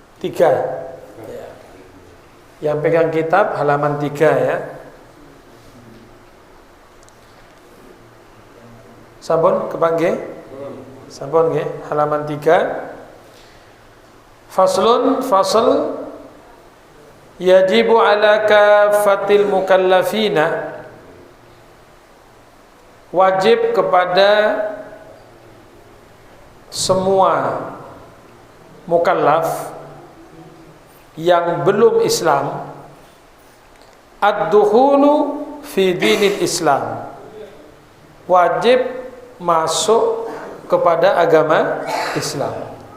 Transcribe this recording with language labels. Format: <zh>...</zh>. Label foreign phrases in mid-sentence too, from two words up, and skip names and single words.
<id>3 ya. Yang pegang kitab halaman 3 ya.</id> <jv>Sampun kepanggih? Sampun nggih,</jv> <ar>halaman 3. فصلٌ، فصل يجب على كافة المكلفين,</ar> <id>wajib kepada semua mukallaf yang belum Islam</id> <ar>الدخول في دين الإسلام,</ar> <id>wajib masuk kepada agama Islam.</id>